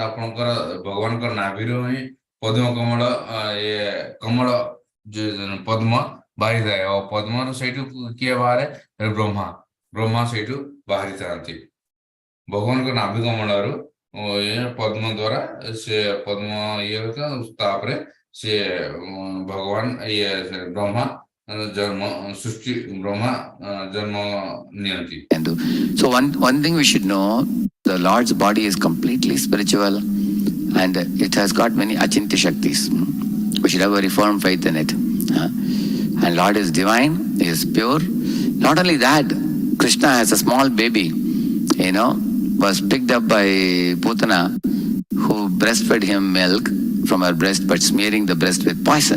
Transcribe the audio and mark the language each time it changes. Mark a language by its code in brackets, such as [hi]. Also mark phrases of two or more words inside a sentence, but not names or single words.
[or] ଆପଣଙ୍କର ଭଗବାନଙ୍କର ନାଭିର ହିଁ ପଦ୍ମ କମଳ ଇଏ କମଳ ପଦ୍ମ ବାହାରିଥାଏ ଆଉ ପଦ୍ମର ସେଇଠୁ କିଏ ବାହାରେ ବ୍ରହ୍ମା ସେଇଠୁ ବାହାରିଥାନ୍ତି ଭଗବାନଙ୍କ ନାଭି କମଳରୁ ପଦ୍ମ ଦ୍ଵାରା ସେ ପଦ୍ମ ଇଏ ତାପରେ ସେ ଭଗବାନ ଇଏ ବ୍ରହ୍ମା ଜନ୍ମ ସୃଷ୍ଟି ବ୍ରହ୍ମା ଜନ୍ମ ନିଅନ୍ତି [en] So one thing we should know, the Lord's body is completely spiritual and it has got many [sa] अचिन्त्य शक्तिs. [en] We should have a firm faith in it. And Lord is divine, He is pure. Not only that, Krishna as a small baby, was picked up by Putana, who breastfed him milk from her breast, but smearing the breast with poison.